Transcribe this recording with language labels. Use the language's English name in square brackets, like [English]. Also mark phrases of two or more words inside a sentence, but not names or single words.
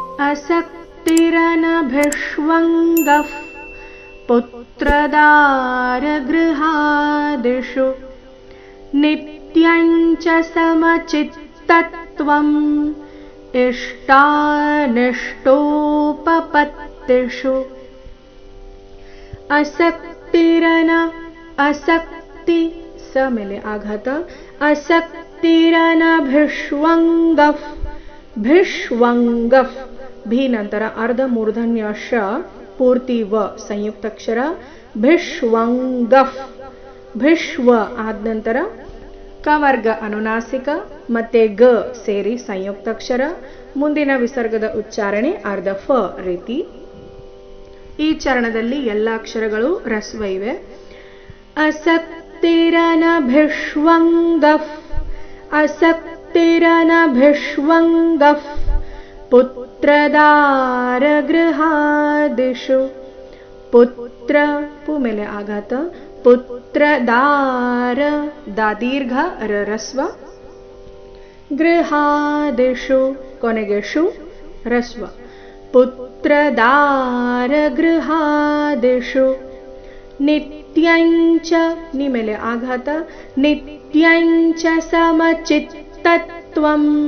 [Sanskrit] असक्तिरनभिष्वङ्गः पुत्रदारगृहादिषु नित्यञ्च समचित्तत्वम् इष्टानिष्टोपपत्तिषु असक्तिरन असक्ति स [Kannada] ಮೇಲೆ ಆಘಾತ [Sanskrit] असक्तिरनभिष्वङ्गः भिष्वङ्गः [Kannada] ಭಿ ನಂತರ ಅರ್ಧ ಮೂರ್ಧನ್ಯ ಶ ಪೂರ್ತಿ ವ ಸಂಯುಕ್ತಾಕ್ಷರ ಭಿಷ್ವಂಗಃ ಭಿಷ್ವ ಆದ ನಂತರ ಕವರ್ಗ ಅನುನಾಸಿಕ ಮತ್ತೆ ಗ ಸೇರಿ ಸಂಯುಕ್ತಾಕ್ಷರ ಮುಂದಿನ ವಿಸರ್ಗದ ಉಚ್ಚಾರಣೆ ಅರ್ಧ ಫ ರೀತಿ. ಈ ಚರಣದಲ್ಲಿ ಎಲ್ಲ ಅಕ್ಷರಗಳು ರಸ್ವ ಇವೆ. [Sanskrit] असक्तिरनभिष्वङ्गः असक्तिरनभिष्वङ्गः पुत्रदारगृहादिषु पुत्र [Kannada] ಪು ಮೇಲೆ ಆಘಾತ [Sanskrit] पुत्रदार दा दीर्घ ರಸ್ವ [Kannada] ಗೃಹಾದಿಷು ಕೊನೆಗೆ ಶು ರಸ್ವ पुत्रदारगृहादिषು ನಿತ್ಯಂಚ ನಿ ಮೇಲೆ ಆಘಾತ [Sanskrit] ನಿತ್ಯಂಚ ಸಮಚಿತ್ತತ್ವಂ